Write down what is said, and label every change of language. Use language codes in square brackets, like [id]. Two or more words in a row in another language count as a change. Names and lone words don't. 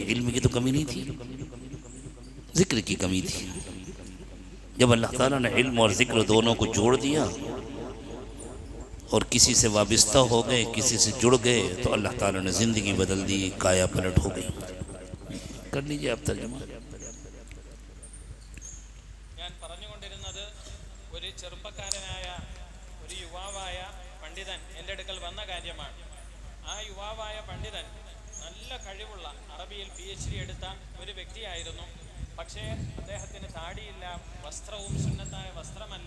[ur] علم کی تو کمی نہیں تھی، ذکر کی کمی تھی. جب اللہ تعالیٰ نے علم اور ذکر دونوں کو جوڑ دیا اور کسی سے وابستہ ہو گئے، کسی سے جڑ گئے، تو اللہ تعالیٰ نے زندگی بدل دی، کایا پلٹ ہو گئی. کر لیجئے آپ ترجمہ. [ml] ഞാൻ പറഞ്ഞുകൊണ്ടിരുന്നത് ഒരു ചെറുപ്പക്കാരനായ ഒരു യുവാവായ പണ്ഡിതൻ എൻ്റെ അടുക്കൽ വന്ന കാര്യമാണ്. ആ യുവാവായ പണ്ഡിതൻ നല്ല കഴിവുള്ള അറബിയിൽ PhD എടുത്ത ഒരു വ്യക്തിയായിരുന്നു. പക്ഷേ അദ്ദേഹത്തിന് താടിയില്ല, വസ്ത്രവും സുന്നത്തായ വസ്ത്രമല്ല.